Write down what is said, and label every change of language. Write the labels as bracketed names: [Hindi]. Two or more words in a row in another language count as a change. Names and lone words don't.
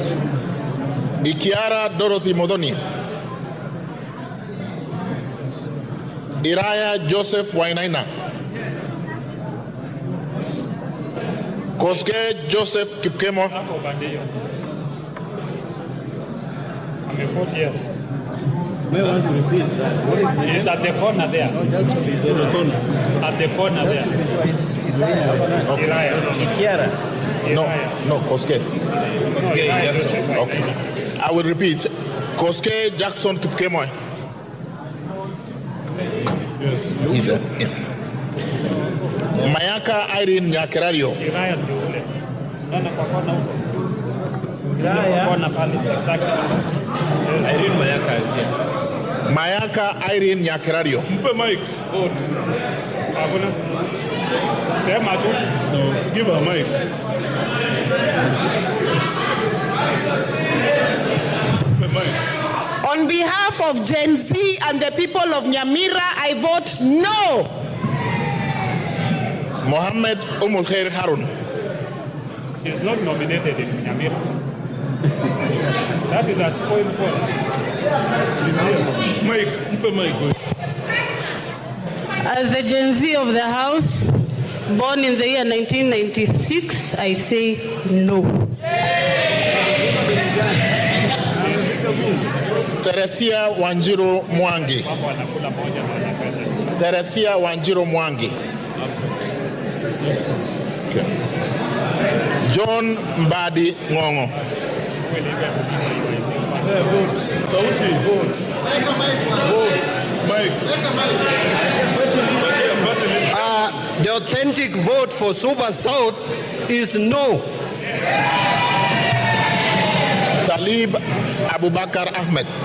[English] Ikiara Dorothy Modoni. Iraya Joseph Wainaina. Koske Joseph Kipkemo. report, yes. May I want to repeat that? What is the It's at the corner there. It's at the corner. At the corner there. Kiara. No, Koske. Iraya. Okay. I will repeat. Koske Jackson Kipkemoy. Yes. He's yeah. Mayaka Irene Nyakerario. [Swahili] Iraya ndio ule. Nana kwa kona huko. Iraya. Kwa kona pale. [English] Exactly. Irene Mayaka is here. Mayaka Irene Nyakerario. [Swahili] Mpe mic. Vote. Hakuna. Sema tu. [English] No, give her a mic. On behalf of Gen Z and the people of Nyamira, I vote no. Mohammed Khair Harun. She's not nominated in Nyamira. That is a spoiled vote. Mike, As the Gen Z of the House, born in the year 1996, I say no. Teresia Wanjiru Mwangi. Teresia Wanjiru Mwangi. Okay. John Mbadi Ngongo. Sauti, vote. Mike. The authentic vote for Suba South is no. Talib Abubakar Ahmed.